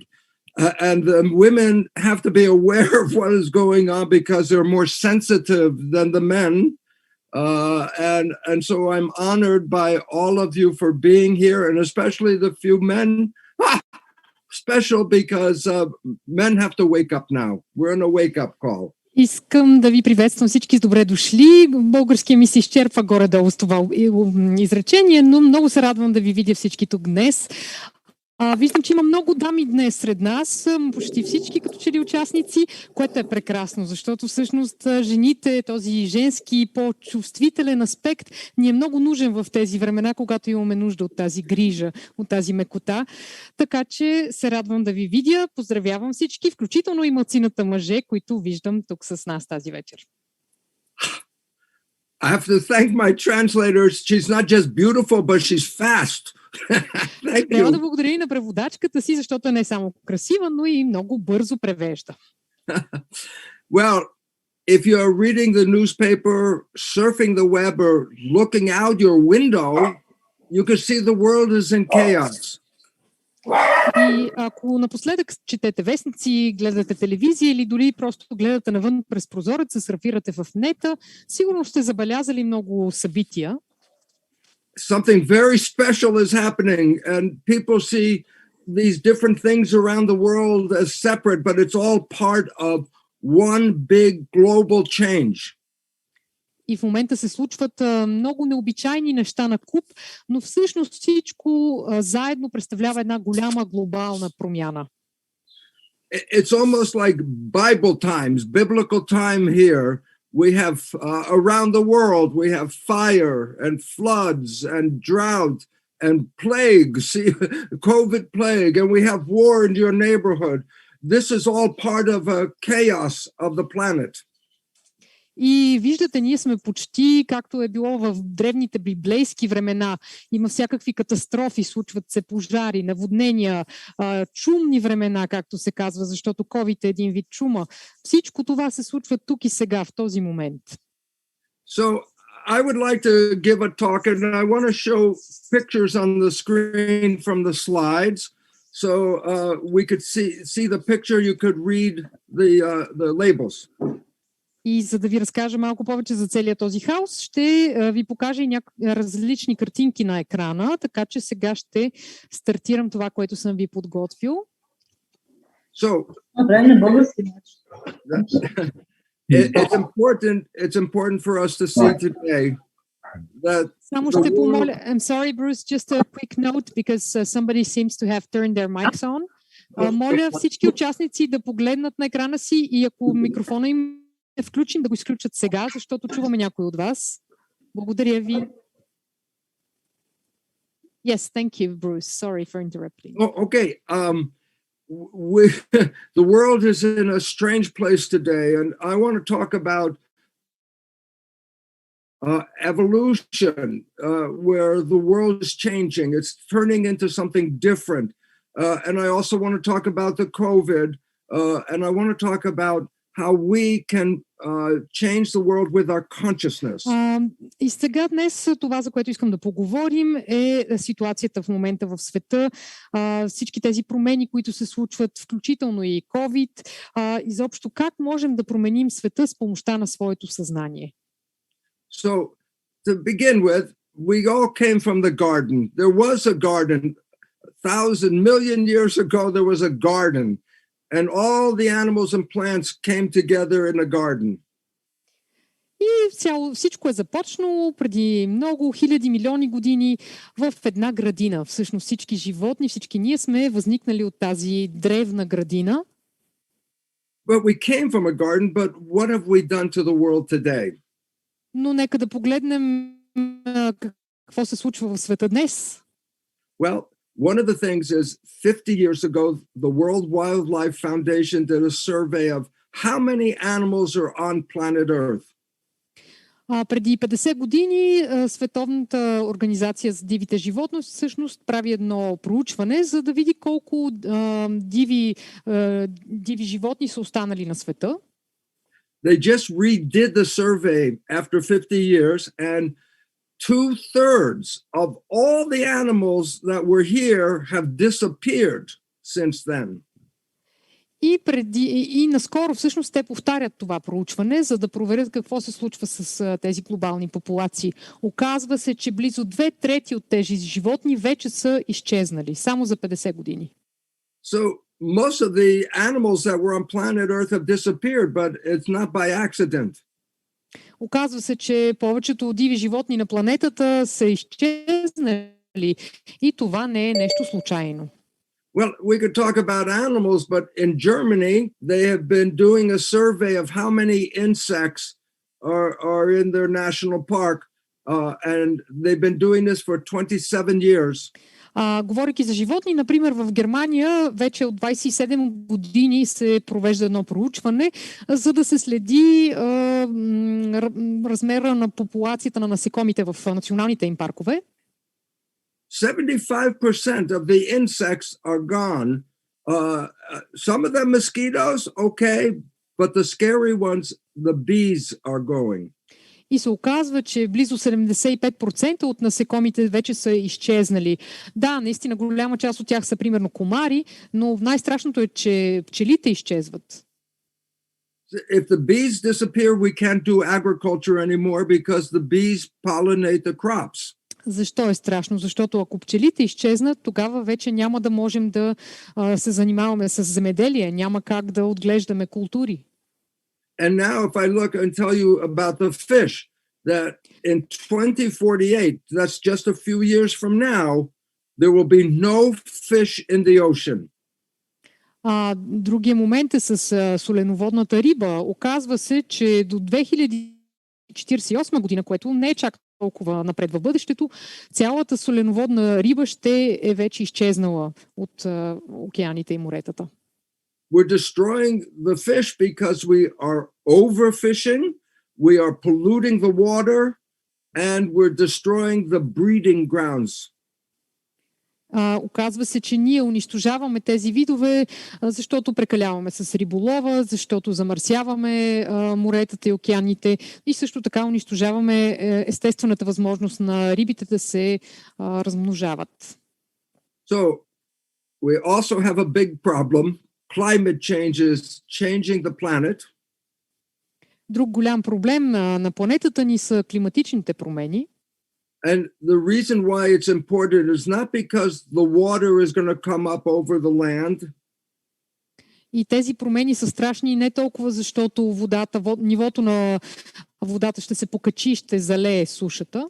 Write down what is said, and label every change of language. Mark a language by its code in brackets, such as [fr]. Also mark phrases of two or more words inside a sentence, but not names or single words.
[en] And women have to be aware of what is going on because they're more sensitive than the men. And so I'm honored by all of you for being here, and especially the few men. Special because men have to wake up now. We're on a wake-up call. [bg] Искам да ви приветствам всички с добре дошли. Българския ми се изчерпва горе-долу с това изречение, но много се радвам да ви видя всички тук днес. Виждам, че има много дами днес сред нас, почти всички като че ли участници, което е прекрасно, защото всъщност жените, този женски по-чувствителен аспект ни е много нужен в тези времена, когато имаме нужда от тази грижа, от тази мекота. Така че се радвам да ви видя, поздравявам всички, включително и малцината мъже, които виждам тук с нас тази вечер. [en] I have to thank my translators. She's not just beautiful, but she's fast. [bg] Трябва да благодаря и на преводачката си, защото не е само красива, но и много бързо превежда. [en] Well, if you're reading the newspaper, surfing the web, or looking out your window, you can see the world is in chaos. [bg] И ако напоследък четете вестници, гледате телевизия или дори просто гледате навън през прозореца, сърфирате в нета, сигурно сте забелязали много събития. [en] Something very special is happening, and people see these different things around the world as separate, but it's all part of one big global change. [bg] И в момента се случват много необичайни неща на куп, но всъщност всичко заедно представлява една голяма глобална промяна. [en] It's almost like Bible times, biblical time here. We have around the world, we have fire and floods and drought and plagues, COVID plague, and we have war in your neighborhood. This is all part of a chaos of the planet. [bg] И виждате, ние сме почти както е било в древните библейски времена. Има всякакви катастрофи, случват се пожари, наводнения, чумни времена, както се казва, защото COVID е един вид чума. Всичко това се случва тук и сега, в този момент. [en] So I would like to give a talk, and I want to show pictures on the screen from the slides. So we could see the picture, you could read the labels. [bg] И за да ви разкажа малко повече за целият този хаос, ще ви покажа и различни картинки на екрана, така че сега ще стартирам това, което съм ви подготвил. [en] So, it's important for us to see today that [bg] Само ще помоля, [en] I'm sorry, Bruce, just a quick note because somebody seems to have turned their mics on. [bg] Моля всички участници да погледнат на екрана си и ако микрофона им е включен, да го изключат сега, защото чуваме някой от вас. Благодаря ви. [en] Yes, thank you, Bruce. Sorry for interrupting. Okay. The world is in a strange place today, and I want to talk about evolution, where the world is changing. It's turning into something different. And I also want to talk about the COVID, and I want to talk about how we can change the world with our consciousness. [bg] И сега днес това, за което искам да поговорим, е ситуацията в момента в света. Всички тези промени, които се случват, включително и COVID, изобщо как можем да променим света с помощта на своето съзнание. [en] So, to begin with, we all came from the garden. There was a garden. 1,000,000,000 years ago, there was a garden. And all the animals and plants came together in a garden. [bg] И всичко е започнало преди много хиляди милиони години в една градина. Всъщност всички животни, всички ние сме възникнали от тази древна градина. [en] But we came from a garden, but what have we done to the world today? [bg] Но нека да погледнем какво се случва в света днес. [en] Well, one of the things is 50 years ago, the World Wildlife Foundation did a survey of how many animals are on planet Earth. [bg] Преди 50 години Световната организация за дивите животни всъщност прави едно проучване, за да види колко диви животни са останали на света. [en] They just redid the survey after 50 years, and 2/3 of all the animals that were here have disappeared since then. [bg] И наскоро всъщност те повтарят това проучване, за да проверят какво се случва с тези глобални популации. Оказва се, че близо 2/3 от тези животни вече са изчезнали, само за 50 години. [en] So most of the animals that were on planet Earth have disappeared, but it's not by accident. [bg] Оказва се, че повечето диви животни на планетата са изчезнали и това не е нещо случайно. [en] Well, we could talk about animals, but in Germany, they have been doing a survey of how many insects are in their national park, and they've been doing this for 27 years. [bg] Говорейки за животни, например, в Германия вече от 27 години се провежда едно проучване, за да се следи размера на популацията на насекомите в националните им паркове. [en] 75% of the insects are gone. Some of them mosquitoes, okay, but the scary ones, the bees are going. [bg] И се оказва, че близо 75% от насекомите вече са изчезнали. Да, наистина голяма част от тях са примерно комари, но най-страшното е, че пчелите изчезват. [en] If the bees disappear, we can't do agriculture anymore because the bees pollinate the crops. [bg] Защо е страшно? Защото ако пчелите изчезнат, тогава вече няма да можем да се занимаваме с земеделие, няма как да отглеждаме култури. [en] And now if I look and tell you about the fish, that in 2048, that's just a few years from now, there will be no fish in the ocean. [bg] Другия момент е с соленоводната риба. Оказва се, че до 2048 година, което не е чак толкова напред в бъдещето, цялата соленоводна риба ще е вече изчезнала от океаните и моретата. [en] We're destroying the fish because we are overfishing, we are polluting the water, and we're destroying the breeding grounds. [bg] Оказва се, че ние унищожаваме тези видове, защото прекаляваме с риболова, защото замърсяваме моретата и океаните и също така унищожаваме естествената възможност на рибите да се размножават. [en] So, we also have a big problem. Climate change is changing the planet. [bg] Друг голям проблем на планетата ни са климатичните промени. [en] And the reason why it's important is not because the water is going to come up over the land. [bg] И тези промени са страшни не толкова защото нивото на водата ще се покачи, ще залее сушата.